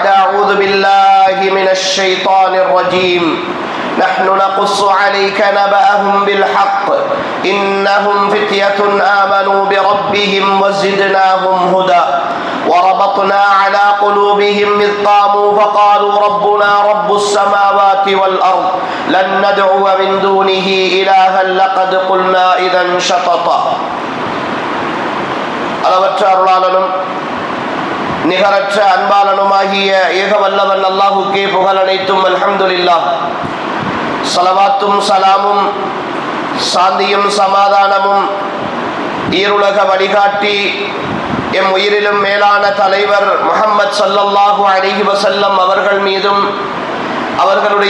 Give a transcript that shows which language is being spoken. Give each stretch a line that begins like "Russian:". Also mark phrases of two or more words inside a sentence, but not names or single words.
Arabic: أعوذ بالله من الشيطان الرجيم: نحن نقص عليك نبأهم بالحق إنهم فتية آمنوا بربهم وزدناهم هدى وربطنا على قلوبهم إذ قاموا فقالوا ربنا رب السماوات والأرض لن ندعو من دونه إلها لقد قلنا إذا شططا.
Tamil: அளவற்ற அருளாளனும் நிகரற்ற அன்பாளனுமாகிய ஏக வல்லவன் அல்லாஹுக்கே புகழ் அனைத்தும்.
Arabic: الحمد لله.
Tamil: ஸலவாத்தும் ஸலாமும் சாந்தியும் சமாதானமும் ஈருலக வழிகாட்டி எம் உயிரிலும் மேலான தலைவர் முஹம்மது
Arabic: صلى الله عليه وسلم
Tamil: அவர்கள் மீதும் அவர்களுடைய